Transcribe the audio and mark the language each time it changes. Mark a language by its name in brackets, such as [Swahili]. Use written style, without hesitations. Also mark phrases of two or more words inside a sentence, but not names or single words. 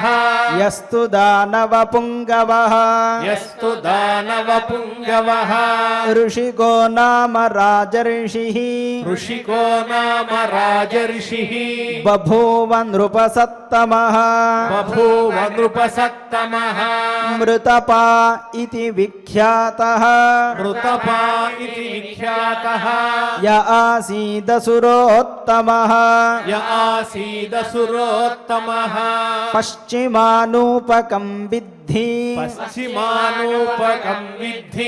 [Sanskrit] यस्तु दानवपुङ्गवः यस्तु दानवपुङ्गवः ऋषिको नाम राजर्षिः ऋषिको नाम राजर्षिः बभूव नृपसत्तमः बभूव नृपसत्तमः మృతపా ఇతి విఖ్యాతః మృతపా ఇతి విఖ్యాతః య ఆసీదసురోత్తమః య ఆసీదసురోత్తమః పశ్చిమానూపకం విద్ధి పశ్చిమానూపకం విద్ధి